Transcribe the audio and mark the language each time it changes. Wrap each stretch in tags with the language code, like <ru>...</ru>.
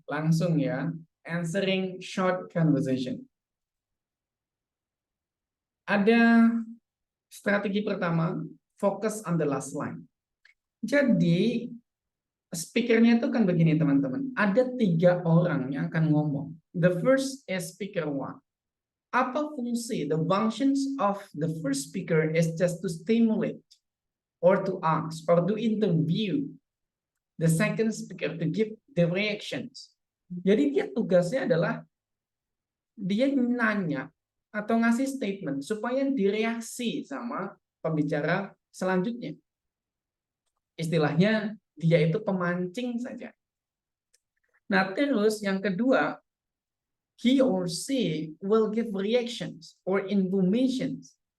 <id>Langsung ya,</id> <en>answering short conversation.</en> <id>Ada strategi pertama,</id> <en>focus on the last line.</en> <id>Jadi, speakernya itu kan begini teman-teman. Ada 3 orang yang akan ngomong.</id> <en>The first is speaker 1.</en> <id>Apa fungsi?</id> <en>The functions of the first speaker is just to stimulate or to ask or to interview the second speaker to give the reactions.</en> <id>Jadi dia tugasnya adalah dia nanya atau ngasih statement supaya direaksi sama pembicara selanjutnya. Istilahnya dia itu pemancing saja. Nah, terus yang kedua,</id> <en>he or she will give reactions or informations.</en>